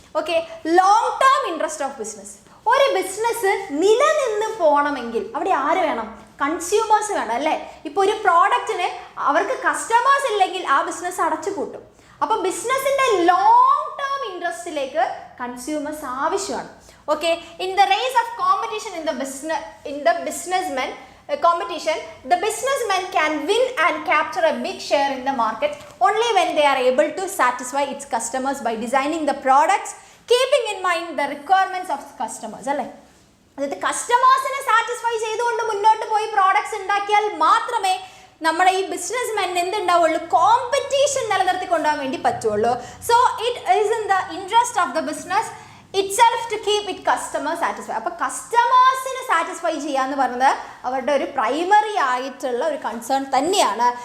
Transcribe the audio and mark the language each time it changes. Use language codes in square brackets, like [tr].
[ml] Okay, [en] Long term interest of business. [ml] ഒരു business നിലനിന്ന് പോകണമെങ്കിൽ അവിടെ ആര് വേണം? കൺസ്യൂമേഴ്സ് വേണം അല്ലേ. ഇപ്പോൾ ഒരു പ്രോഡക്റ്റിന് അവർക്ക് കസ്റ്റമേഴ്സ് ഇല്ലെങ്കിൽ ആ ബിസിനസ് അടച്ചു പൂട്ടും. അപ്പോൾ ബിസിനസ്സിൻ്റെ ലോങ് ടേം ഇൻട്രസ്റ്റിലേക്ക് കൺസ്യൂമേഴ്സ് ആവശ്യമാണ്. [en] Okay, in the race of competition in the businessman competition, the businessman can win and capture a big share in the market only when they are able to satisfy its customers by designing the products keeping in mind the requirements of customers അല്ലേ. [ml] അതായത് കസ്റ്റമേഴ്സിനെ satisfy ചെയ്തുകൊണ്ട് മുന്നോട്ട് പോയി products ഉണ്ടാക്കിയാൽ മാത്രമേ നമ്മുടെ ഈ ബിസിനസ്മാൻ എന്തുണ്ടാവുള്ളൂ? കോമ്പറ്റീഷൻ നിലനിർത്തി കൊണ്ടുപോകാൻ വേണ്ടി പറ്റുള്ളൂ. [en] So it is in the interest of the business itself to keep its customers satisfied. [ml] അപ്പോൾ കസ്റ്റമേഴ്സിനെ സാറ്റിസ്ഫൈ ചെയ്യുക എന്ന് പറയുന്നത് അവരുടെ ഒരു പ്രൈമറി ആയിട്ടുള്ള ഒരു കൺസേൺ തന്നെയാണ്.